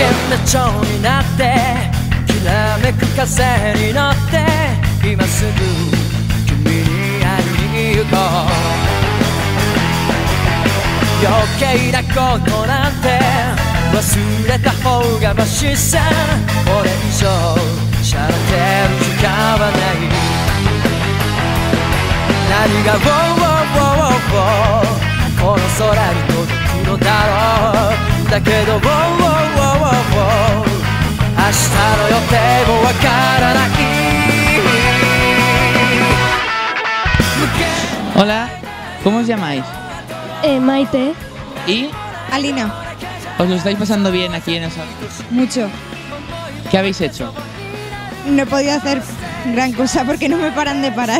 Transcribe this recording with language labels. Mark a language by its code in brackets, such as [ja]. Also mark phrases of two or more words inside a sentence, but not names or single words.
[ja] で蝶になってきらめく風に乗って今すぐ君に会いに行こう余計なことなんて忘れた方がマシさこれ以上しゃれてる時間はない何がウォーウォーウォーウォーこの空に届くのだろうだけどウォーウォーウォーウォー明日の予定もわからない [es] Hola, ¿cómo os llamáis? Maite. ¿Y? Alina. ¿Os lo estáis pasando bien aquí en el salón? Mucho. ¿Qué habéis hecho? No he podido hacer gran cosa porque no me paran de parar.